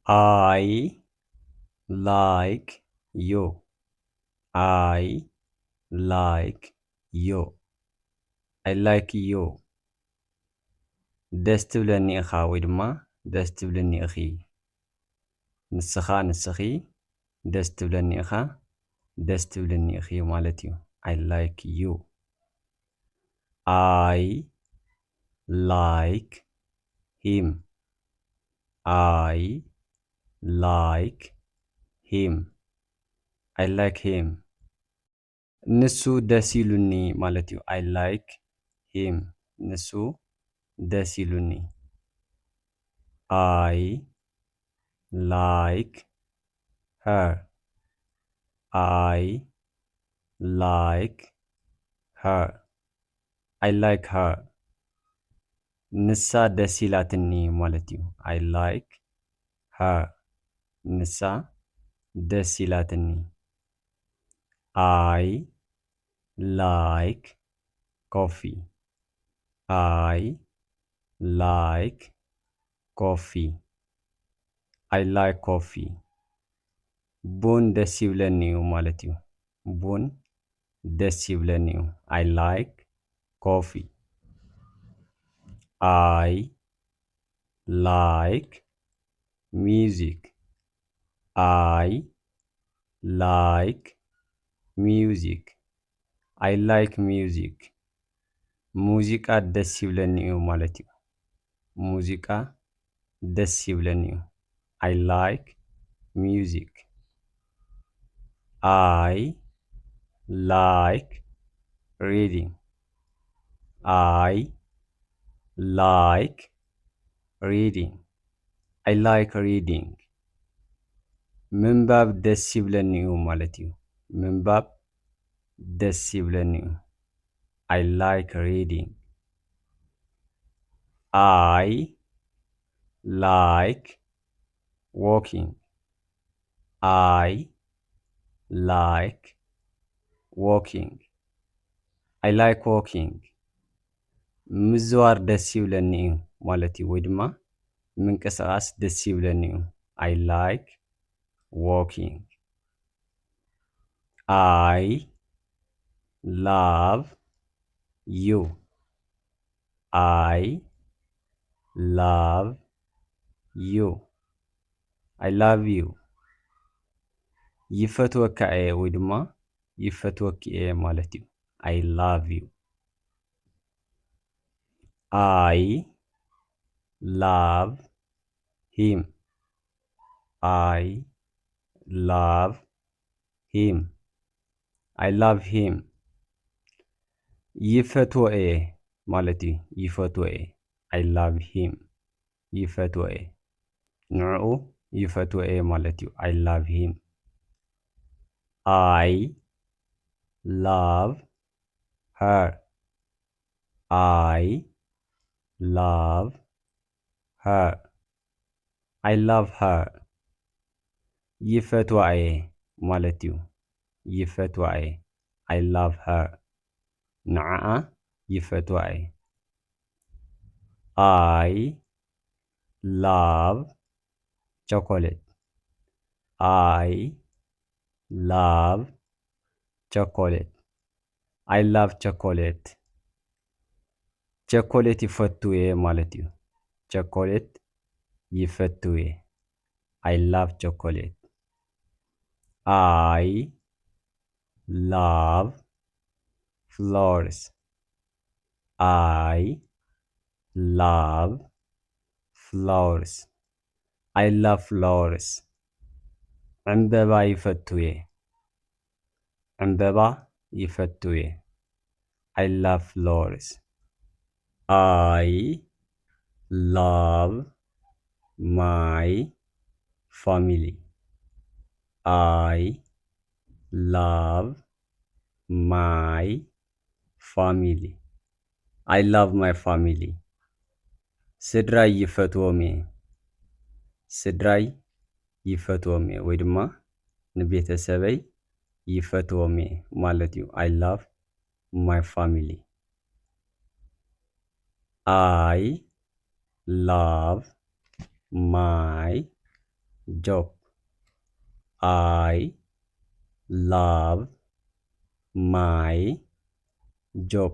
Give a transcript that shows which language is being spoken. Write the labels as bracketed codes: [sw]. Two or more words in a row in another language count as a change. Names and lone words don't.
[en] I like you. I like you. I like you. [ti] ደስ ትብለኒ ኢኻ ወይ ድማ ደስ ትብለኒ ኢኺ ንስኻ ንስኺ ደስ ትብለኒ ኢኻ ደስ ትብለኒ ኢኺ ማለት እዩ። [en] I like you. I like him. I like him. I like him. [ti] ንሱ ደስ ይሉኒ ማለት እዩ። [en] I like him. [ti] ንሱ ደስ ይሉኒ። [en] I like her. I like her. I like her. [ti] ንሳ ደስ ይላትኒ ማለት እዩ። [en] I like her. [ti] ንሳ ደስ ይላትኒ። [en] I like coffee. I like coffee. I like coffee. [ti] ቡን ደስ ይብለኒ እዩ ማለት እዩ። ቡን ደስ ይብለኒ እዩ። [en] I like coffee. I like music. I like music. I like music. [ti] ሙዚቃ ደስ ይብለኒ እዩ ማለት እዩ። ሙዚቃ ደስ ይብለኒ እዩ። [en] I like music. I like reading. I like reading. I like reading. [ti] ምንባብ ደስ ይብለኒ እዩ ማለት እዩ። ምንባብ ደስ ይብለኒ እዩ። [en] I like reading. I like walking. I like walking. I like walking. [ti] ምዝዋር ደስ ይብለኒ እዩ ማለት እዩ። ወይ ድማ ምንቅስቓስ ደስ ይብለኒ እዩ። [en] I like walking. I love you. I love you. I love you. [ti] ይፈትወካ እየ ወይ ድማ ይፈትወኪ እየ ማለት እዩ። [en] I love you. I love him. I love him. I love him. [ti] ይፈትዎ እየ ማለት እዩ። ይፈትዎ እየ [en] I love him. [ti] ይፈትዎ እየ ንዕኡ ይፈትዎ እየ ማለት እዩ። [en] I love him. I love her. I love her. I love her. [ti] ይፈትዋ እየ ማለት እዩ። ይፈትዋ እየ [en] I love her. [ti] ንዓዓ ይፈትዋ እየ [en] I love chocolate. I love chocolate. I love chocolate. [ti] ቸኮሌት ይፈትው እየ ማለት እዩ። ቸኮሌት ይፈትው እየ [en] I love chocolate. I love flowers. I love flowers. I love flowers. [ti] ዕምበባ ይፈትው እየ ዕምበባ ይፈትው እየ [en] I love flowers. I love my family. I love my family. I love my family. [ti] ስድራይ ይፈትዎም እየ ስድራይ ይፈትዎም እየ ወይ ድማ ንቤተሰበይ ይፈትዎም እየ ማለት እዩ። [en] I love my family. I love my job. I love my job.